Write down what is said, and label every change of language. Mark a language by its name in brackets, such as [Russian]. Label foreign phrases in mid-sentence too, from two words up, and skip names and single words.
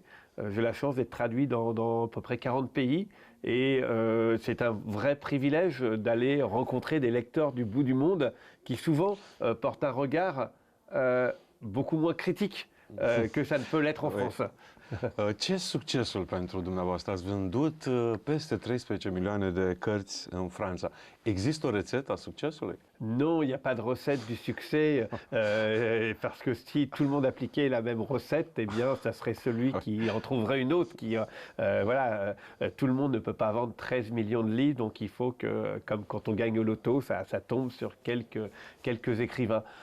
[French] J'ai la chance d'être traduit dans à peu près 40 pays, et c'est un vrai privilège d'aller rencontrer des lecteurs du bout du monde qui souvent portent un regard beaucoup moins critique que ça ne peut l'être en France. [Romanian] Ce succesul pentru dumneavoastră? Ați vândut peste 13 milioane de cărți în Franța. Există o rețetă a succesului? [French] Non, il n'y a pas de recette du succès, parce que si tout le monde appliquait la même recette, eh bien, ça serait celui qui en trouverait une autre. Voilà, tout le monde ne peut pas vendre 13 millions de livres, donc il faut que, comme quand on gagne au loto, ça tombe sur quelques écrivains.